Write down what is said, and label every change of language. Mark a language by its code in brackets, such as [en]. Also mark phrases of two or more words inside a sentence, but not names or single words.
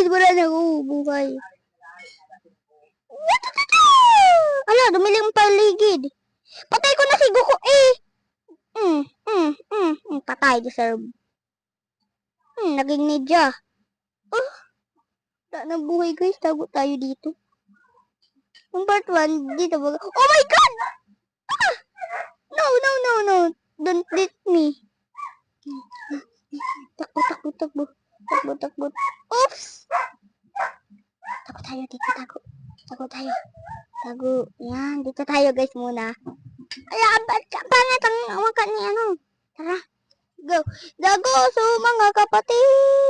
[tl] Wala na ako buhay. Ala, dumiling paligid. Patay ko na si Goko eh. Patay, deserve. Naging ninja. Wala na buhay, guys. Tago tayo dito. Yung part 1, dito ba? [en] Oh my God! No. Don't let me. [tl] Takbo. Oops! Tago tayo dito, tago. Yan, dito tayo guys muna. Ay, pangit ang waka ni ano. Tara, go. Dago, so mga kapatid.